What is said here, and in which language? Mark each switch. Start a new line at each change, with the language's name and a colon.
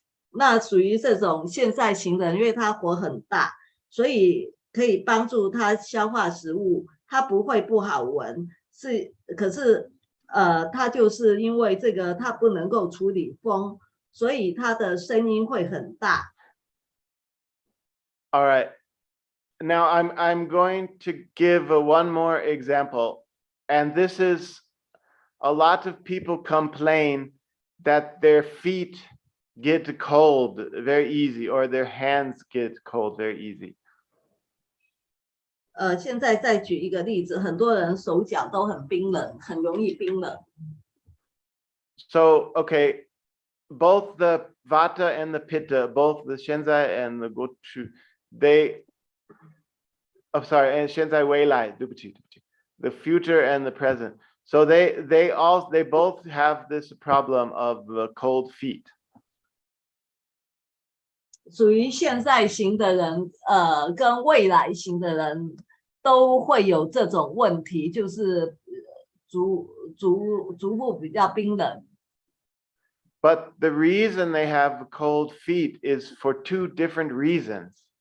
Chinese: 那属于这种现在型的人，因为他火很大，所以可以帮助他消化食物，他不会不好闻，可是他就是因为这个他不能够处理风，所以他的声音会很大。
English: All right. Now I'm going to give one more example, and this is a lot of people complain that their feet get cold very easy or their hands get cold very easy.
Chinese: 现在再举一个例子，很多人手脚都很冰冷，很容易冰冷。
English: So, okay, both the vata and the pitta, both the shenzai and the gochu, and shenzai weilai, the future and the present. So they both have this problem of the cold feet.
Chinese: 属于现在型的人，跟未来型的人都会有这种问题，就是足部比较冰冷。
English: But the reason they have cold feet is for two different reasons.